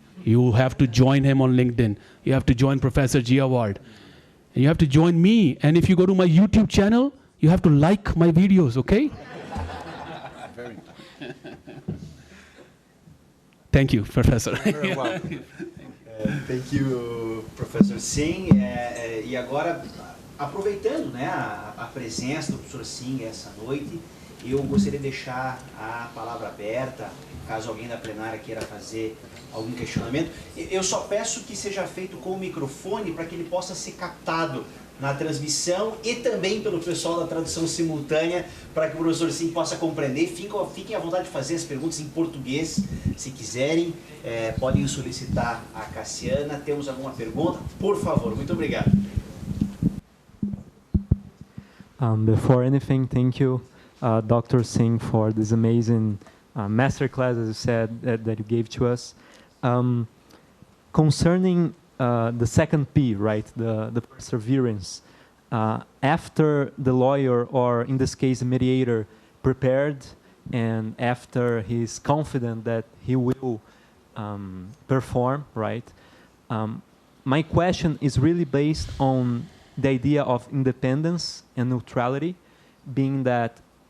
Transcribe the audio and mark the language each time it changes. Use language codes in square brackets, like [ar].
[en] You have to join him on LinkedIn. You have to join Professor Gevaerd. And you have to join me. And if you go to my YouTube channel, you have to like my videos, okay? Thank you, Professor. Very welcome. Thank you, Professor Singh. [pt] E agora, aproveitando, né, a presença do professor Singh essa noite, eu gostaria de deixar a palavra aberta, caso alguém da plenária queira fazer algum questionamento. Eu só peço que seja feito com o microfone para que ele possa ser captado na transmissão e também pelo pessoal da tradução simultânea, para que o professor Singh possa compreender. Fiquem à vontade de fazer as perguntas em português, se quiserem. Podem solicitar a Cassiana. Temos alguma pergunta? Por favor, muito obrigado. [en] Before anything, thank you, Dr. Singh, for this amazing masterclass, as you said, that you gave to us. Concerning the second P, right, the perseverance, after the lawyer, or in this case, the mediator, prepared, and after he's confident that he will perform, right, my question is really based on the idea of independence and neutrality, being that